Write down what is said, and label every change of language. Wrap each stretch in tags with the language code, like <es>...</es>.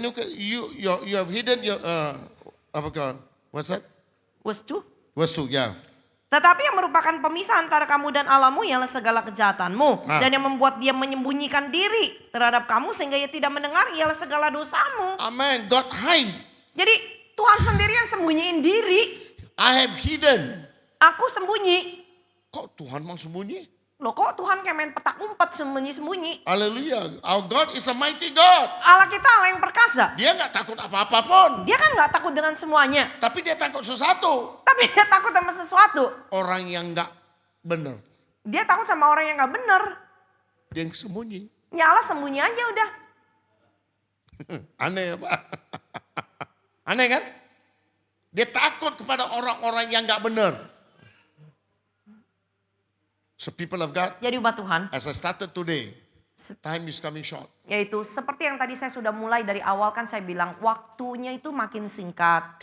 <en>you have hidden your,</en> <id>apa kan?</id> <en>What's that? Wastu.</en> <id>Ya. Tetapi yang merupakan pemisah antara kamu dan Allahmu ialah segala kejahatanmu. Dan yang membuat dia menyembunyikan diri terhadap kamu sehingga ia tidak mendengar ialah segala dosamu.</id> <en>Amen. God hide.</en> <id>Jadi Tuhan sendiri yang sembunyiin diri.</id> <en>I have hidden.</en> <id>Aku sembunyi. Kok Tuhan mau sembunyi? Loh kok Tuhan kayak main petak umpet sembunyi-sembunyi?</id> <en>Hallelujah. Our God is a mighty God.</en> <id>Allah kita Allah yang perkasa. Dia nggak takut apa-apa pun. Dia kan nggak takut dengan semuanya. Tapi dia takut sesuatu. Tapi dia takut sama sesuatu. Orang yang nggak benar. Dia takut sama orang yang nggak benar. Dia yang sembunyi. Ya Allah sembunyi aja udah. Aneh ya Pak. Aneh kan? Dia takut kepada orang-orang yang nggak benar.</id> <en>So people of God,</en> <id>Jadi umat Tuhan.</id> <en>as I started today, time is coming short.</en> <id>Yaitu seperti yang tadi saya sudah mulai dari awal kan saya bilang waktunya itu makin singkat.</id>